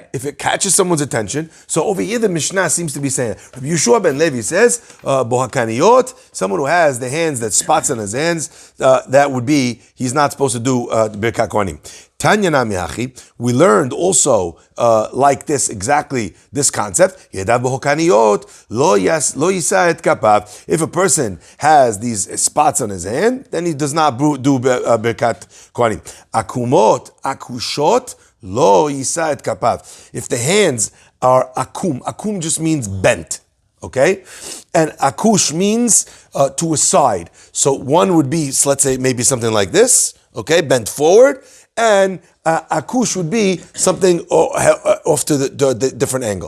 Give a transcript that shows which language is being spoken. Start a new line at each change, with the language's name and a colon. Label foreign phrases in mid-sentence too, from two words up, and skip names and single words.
English: If it catches someone's attention. So over here, the Mishnah seems to be saying, Rabbi Yeshua ben Levi says, Bohakaniyot, someone who has the hands that spots on his hands, that would be, he's not supposed to do
Hebrew: ברכת כהנים.
Aramaic: תניא נמי הכי,
English: we learned also like this, exactly this concept.
Hebrew: ידיו בוהקניות, לא ישא את כפיו.
English: If a person has these spots on his hand, then he does not do
Hebrew: ברכת כהנים. עקומות, עקושות, לא ישא את כפיו.
English: If the hands are akum just means bent, okay? And akush means to a side. So one would be, so let's say maybe something like this, okay, bent forward, and akush would be something off to the different angle.